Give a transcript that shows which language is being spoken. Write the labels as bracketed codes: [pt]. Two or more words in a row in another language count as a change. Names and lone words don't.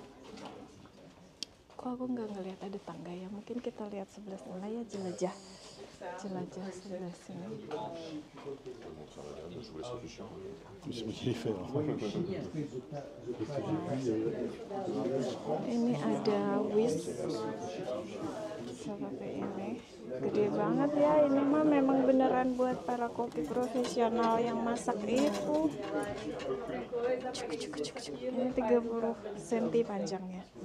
[id] Kok aku nggak ngelihat ada tangga ya? Mungkin kita lihat sebelah sana ya jelajah. jelajah sebelah sini. [fr] C'est moi qui l'ai fait. [id] Ini ada Wish seperti ini, gede banget ya. Ini mah memang beneran buat para koki profesional yang masak itu. Ini 30 cm panjangnya.